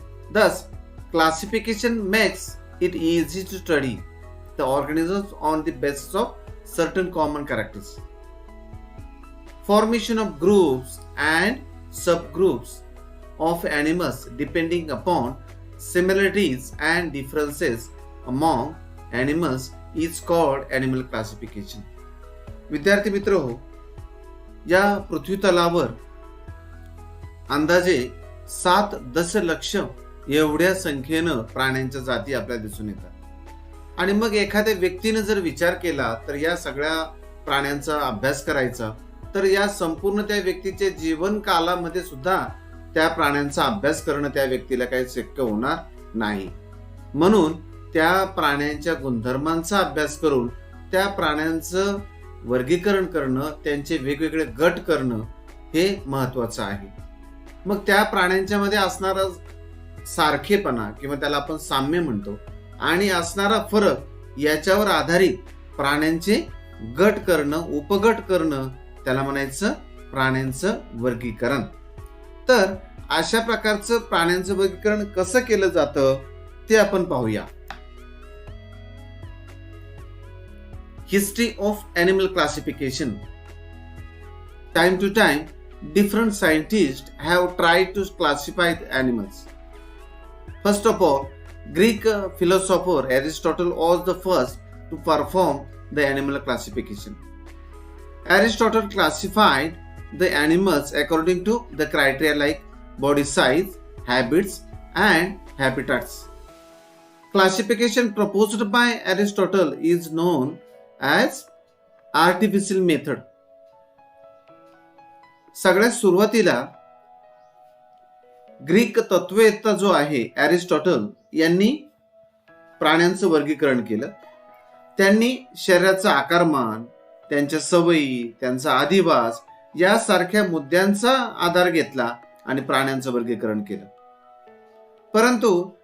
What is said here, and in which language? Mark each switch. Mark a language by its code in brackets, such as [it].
[en] Thus, classification makes it easy to study the organisms on the basis of certain common characters. Formation of groups and subgroups of animals depending upon similarities and differences among animals is called animal classification. [mr] विद्यार्थी मित्र हो, या पृथ्वी तलावर अंदाजे 7 दशलक्ष एवढ्या संख्येनं प्राण्यांच्या जाती आपल्याला दिसून येतात। आणि मग एखाद्या व्यक्तीने जर विचार केला तर या सगळ्या प्राण्यांचा अभ्यास करायचा तर या संपूर्ण त्या व्यक्तीच्या जीवन कालामध्ये सुद्धा त्या प्राण्यांचा अभ्यास करणं त्या व्यक्तीला काही शक्य होणार नाही। म्हणून त्या प्राण्यांच्या गुणधर्मांचा अभ्यास करून त्या प्राण्यांचं वर्गीकरण करणं, त्यांचे वेगवेगळे गट करणं हे महत्वाचं आहे। मग त्या प्राण्यांच्या मध्ये असणारा सारखेपणा किंवा त्याला आपण साम्य म्हणतो आणि असणारा फरक याच्यावर आधारित प्राण्यांचे गट करणं, उपगट करणं त्याला म्हणायचं प्राण्यांचं वर्गीकरण। तर अशा प्रकारचं प्राण्यांचं वर्गीकरण कसं केलं जातं ते आपण पाहूया। [en] History of animal classification. Time to time different scientists have tried to classify the animals. First of all, Greek philosopher Aristotle was the first to perform the animal classification. Aristotle classified the animals according to the criteria like body size, habits, and habitats. Classification proposed by Aristotle is known as artificial method. [mr] सगळ्यात सुरुवातीला Greek तत्ववेत्ता जो आहे Aristotle यांनी प्राण्यांचं वर्गीकरण केलं। त्यांनी शरीराचं आकारमान, त्यांच्या सवयी, त्यांचा अधिवास यासारख्या मुद्द्यांचा आधार घेतला आणि प्राण्यांचं वर्गीकरण केलं। परंतु